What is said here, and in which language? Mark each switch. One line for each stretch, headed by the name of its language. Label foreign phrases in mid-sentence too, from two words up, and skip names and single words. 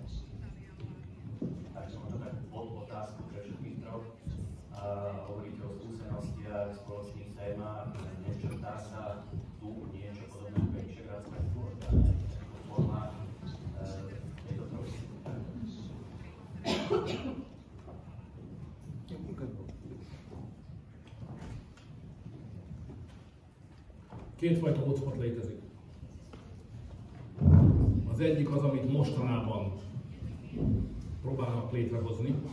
Slovak: Takže možno tak pod otázku pre všetkých troch. Hovoríte o skúsenostiach, spoločných témach, nečrtá sa tu niečo podobné ako Vyšegrádska štvorka, forma tejto troch.
Hungarian: Kétfajta hotspot létezik. Az egyik az, amit mostanában próbálnak létrehozni.